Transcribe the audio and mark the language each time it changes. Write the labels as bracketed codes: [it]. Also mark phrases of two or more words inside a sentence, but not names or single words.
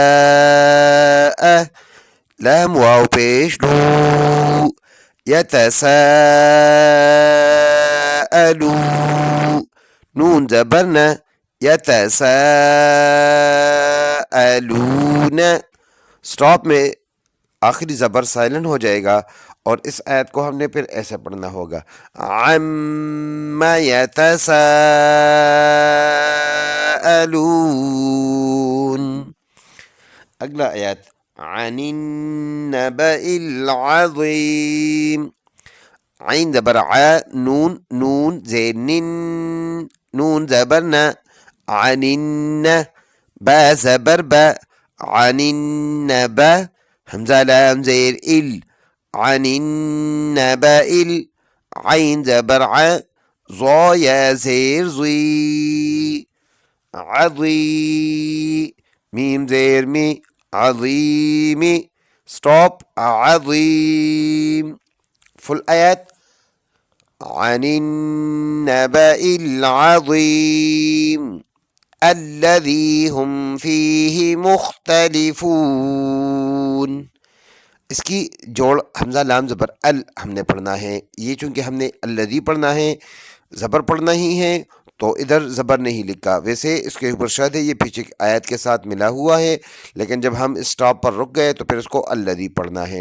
[ur] لام واو پیش لو، یتساءلو، نون زبر نا، یتساءلون، سٹاپ میں آخری زبر سائلنٹ ہو جائے گا، اور اس آیت کو ہم نے پھر ایسے پڑھنا ہوگا، [ar] عم یتساءلون۔ [ur] اگلا آیت، [ar] عن النبأ العظیم، [ur] عین زبر ع، نون، نون زیر نن، نون زبر نا، [ar] عن الن، [ur] با زبر با، [ar] عن النبأ، [ur] حمزہ لام زیر ال، [ar] عن النبأ ال، [ur] عین زبر ع، ضا یا زیر ضی، عضی، میم زیر می، عظیمی، سٹاپ، عظیم، فل آیت، [ar] عن النبأ العظیم الذی هم فیہ مختلفون۔ [ur] اس کی جوڑ حمزہ لام زبر ال ہم نے پڑھنا ہے، یہ چونکہ ہم نے الذی پڑھنا ہے، زبر پڑھنا ہی ہے، تو ادھر زبر نہیں لکھا، ویسے اس کے اوپر شد ہے، یہ پیچھے آیت کے ساتھ ملا ہوا ہے، لیکن جب ہم اس سٹاپ پر رک گئے تو پھر اس کو الذی پڑھنا ہے۔